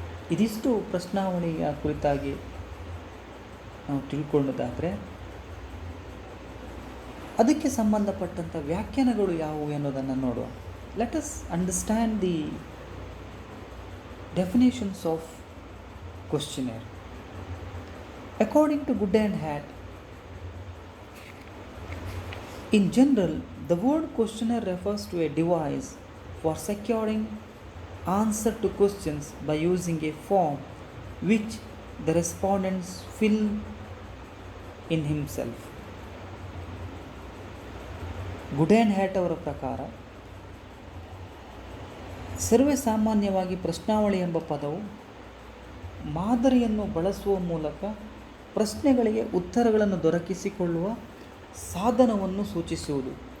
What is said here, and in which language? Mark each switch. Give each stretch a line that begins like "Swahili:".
Kannada: ಇದಿಷ್ಟು ಪ್ರಶ್ನಾವಳಿಯ ಕುರಿತಾಗಿ ನಾವು ತಿಳ್ಕೊಳ್ಳೋದಾದರೆ ಅದಕ್ಕೆ ಸಂಬಂಧಪಟ್ಟಂಥ ವ್ಯಾಖ್ಯಾನಗಳು ಯಾವುವು ಅನ್ನೋದನ್ನು ನೋಡುವ.
English: Let us understand the definitions of questionnaire. According to Good and Hat, in general, the word questionnaire refers to a device for securing answer to questions by using a form which the respondents fill in himself.
Kannada: Good and Hat ಅವರ ಪ್ರಕಾರ ಸರ್ವೇ ಸಾಮಾನ್ಯವಾಗಿ ಪ್ರಶ್ನಾವಳಿ ಎಂಬ ಪದವು ಮಾದರಿಯನ್ನು ಬಳಸುವ ಮೂಲಕ ಪ್ರಶ್ನೆಗಳಿಗೆ ಉತ್ತರಗಳನ್ನು ದೊರಕಿಸಿಕೊಳ್ಳುವ ಸಾಧನವನ್ನು ಸೂಚಿಸುವುದು.